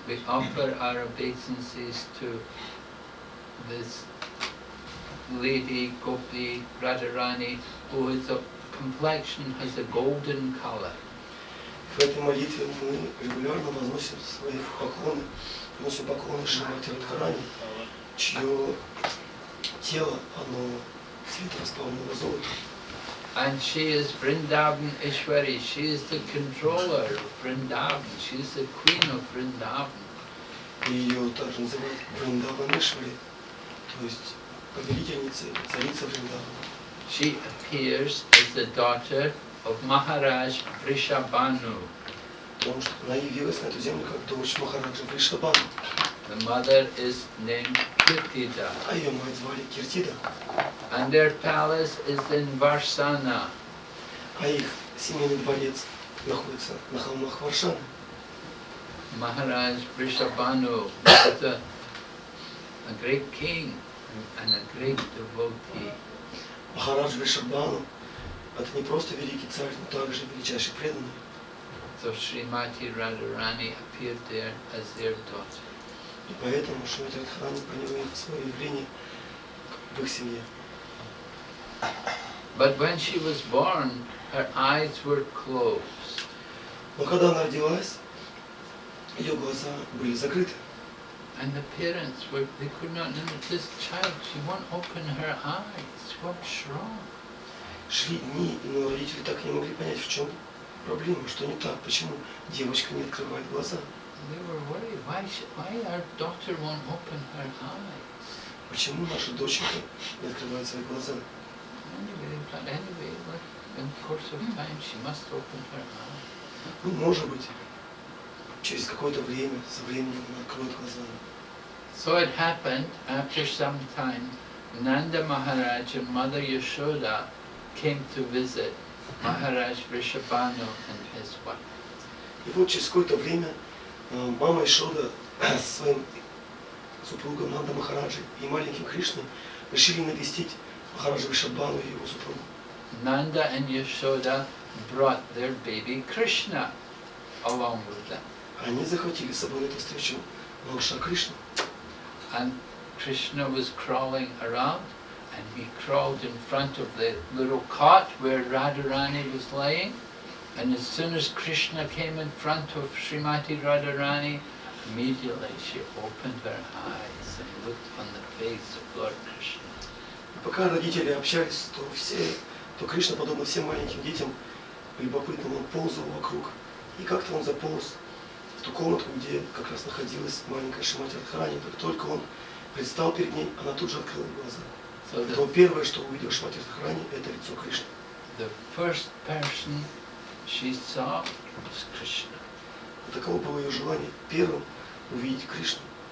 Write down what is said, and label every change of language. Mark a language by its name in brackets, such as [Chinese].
[English] We offer our obeisances to this lady Gopi Radharani, whose complexion has a golden color. [Russian] В этой молитве мы регулярно возносим свои поклоны, носим поклоны Шримати Радхарани, чье тело, оно цвета расплавленного золота. [English] And she is Vrindavan Ishwari. She is the controller of Vrindavan. She is the queen of Vrindavan. [Russian] И ее также называют Вриндаванешвари, то есть повелительница, царица Вриндавана. [English] She appears as the daughter of Maharaj Vrishabhanu. [Russian] Потому что она явилась на эту землю как дочь Махараджа Вришабхану. [English] The mother is named Kirtida. [Russian] А ее мать звали Киртида. [English] And their palace is in Varsana. [Russian] А их семейный дворец находится на холмах Варшаны. [English] Maharaj Vrishabhanu was a great king and a great devotee. [Russian] Махарадж Вришабхану — это не просто великий царь, но также величайший преданный. [English] So Srimati Radharani appeared there as their daughter. [Russian] И поэтому Шримати Радхарани приняла свое явление в их семье. [English] But when she was born, her eyes were closed. [Russian] Но когда она родилась, ее глаза были закрыты. [English] And the parents they could not know this child, she won't open her eyes. What's wrong? [Russian] Шли дни, но родители так и не могли понять, в чем проблема, что не так, почему девочка не открывает глаза. [English] They were worried. Why our daughter won't open her eyes? [Russian] Почему наша доченька не открывает свои глаза? [English] Anyway, in the course of time, she must open her eyes. [Russian] Ну, может быть, через какое-то время, со временем она откроет глаза. [English] So it happened, after some time, Nanda Maharaj and Mother Yashoda came to visit Maharaj Vrishabhanu and his wife. [Russian] И вот через какое-то время Мама Ишода со своим супругом Нанда Махараджей и маленьким Кришной решили навестить Махараджа Вишабану и его супругу. [English] Nanda and Yashoda brought their baby Krishna along with them. [Russian] Они захватили с собой на эту встречу малыша Кришну. [English] And Krishna was crawling around, and he crawled in front of the little cot where Radharani was laying. And as soon as Krishna came in front of Srimati Radharani, immediately she opened her eyes and looked on the face of Lord Krishna. [Russian] Пока родители общались, то Кришна, подобно всем маленьким детям, любопытным, он ползал вокруг. И как-то он заполз в ту комнатку, где как раз находилась маленькая Шримати Радхарани. Только он предстал перед ней, она тут же открыла глаза. То первое, что увидел Шримати Радхарани, это лицо Кришны. [English] The first person she saw was Krishna. [Russian] Таково было ее желание первым увидеть Кришну.